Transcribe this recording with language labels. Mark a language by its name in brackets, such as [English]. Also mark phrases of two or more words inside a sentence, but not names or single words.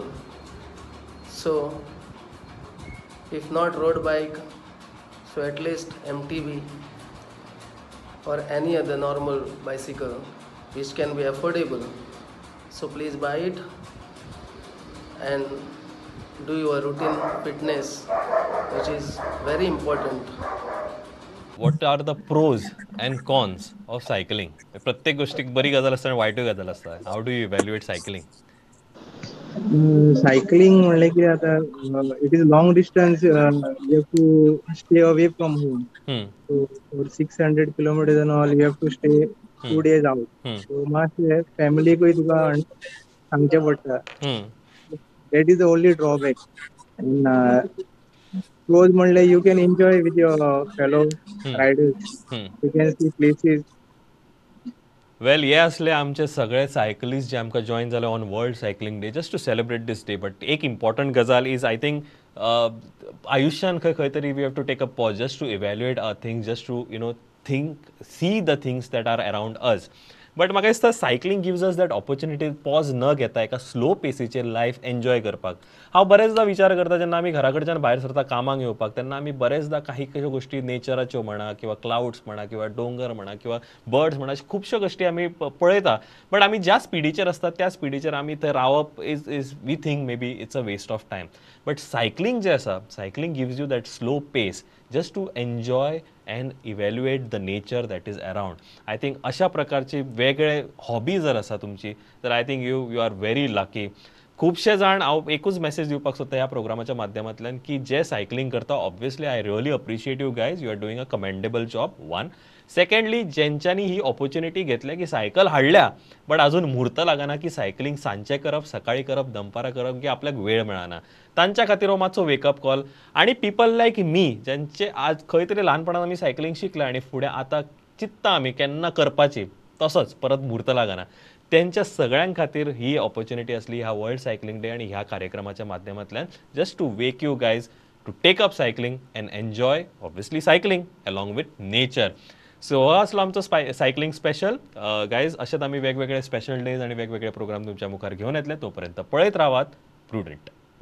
[English] So if not road bike, so at least MTB or any other normal bicycle which can be affordable. So please buy it and do your routine fitness, which is very important. What are the pros and cons of cycling? [Konkani] प्रत्येक गोष्टीक बरी गजाल आसता आणि वायटूय गजाल आसता. [English] How do you evaluate cycling? Cycling [Konkani] म्हणलें की आता [English] it is long distance. You have to stay away from home. So for 600 kilometers and all, you have to stay 2 days out. [Konkani] So मातशें फॅमिलीकूय तुका सांगचें पडटा. [English] That is the only drawback. And close म्हणलें you can enjoy with your fellow riders. You can see places. वेल [Konkani] हे असले आमचे सगळे सायकलिस्ट जे आमकां जॉईन जाले [English] on world cycling day just to celebrate this day but [Konkani] एक इम्पॉर्टंट गजाल [English] is I think [Konkani] आयुश्यान खंय तरी [English] we have to take a pause just to evaluate our things just to think see the things that are around us बट [Konkani] म्हाका दिसता [English] cycling gives us that opportunity pause न [Konkani] घेता एका [English] slow paceचेर life enjoy [Konkani] करपाक हांव बरेचदा विचार करता जेन्ना आमी घरा कडच्यान भायर सरता कामाक येवपाक तेन्ना आमी बरेचदा काही गोष्टी नेचराच्यो म्हणा किंवा क्लाउड्स म्हणा किंवा डोंगर म्हणा किंवा बर्ड्स म्हणा खुबश्यो गोष्टी आमी पळयता बट आमी ज्या स्पिडीचेर आसता त्या स्पिडीचेर आमी थंय रावप [English] is we think maybe it's a waste of time but cycling [Konkani] जे आसा [English] cycling gives you that slow pace just to enjoy and evaluate the nature that is around. I think [Konkani] अशा प्रकारचे वेगळे हॉबी जर आसा तुमची तर [English] I think you are very lucky [Konkani] खुबशे जाण हांव एकूच मेसेज दिवपाक सोदता ह्या प्रोग्रामाच्या माध्यमांतल्यान की जे सायकलिंग करता [English] obviously I really appreciate you guys you are doing a commendable job one secondly [Konkani] ज्यांच्यांनी ही ऑपॉर्च्युनिटी घेतल्या की सायकल हाडल्या बट अजून म्हुर्त लागना की सायकलिंग सांजचें करप सकाळी करप दनपारां करप की आपल्याक वेळ मेळना तांच्या खातीर हो मातसो [English] wakeup call [Konkani] आणि [English] people like me [Konkani] ज्यांचे आज खंय तरी ल्हानपणान आमी सायकलिंग शिकल्या आणि फुडें आतां चित्ता आमी केन्ना करपाची तसोच परत म्हुर्त लागना त्यांच्या सगळ्यां खातीर ही ऑपॉर्च्युनिटी असली ह्या [English] world cycling day [Konkani] आणि ह्या कार्यक्रमाच्या माध्यमांतल्यान [English] just to wake you guys to take up cycling and enjoy obviously cycling along with nature so [Konkani] हो आसलो आमचो [English] cycling special guys [Konkani] अशेंच आमी वेगवेगळे [English] special days [Konkani] आणि वेगवेगळे प्रोग्राम तुमच्या मुखार घेवन येतले तोपर्यंत पळयत रावात प्रुडंट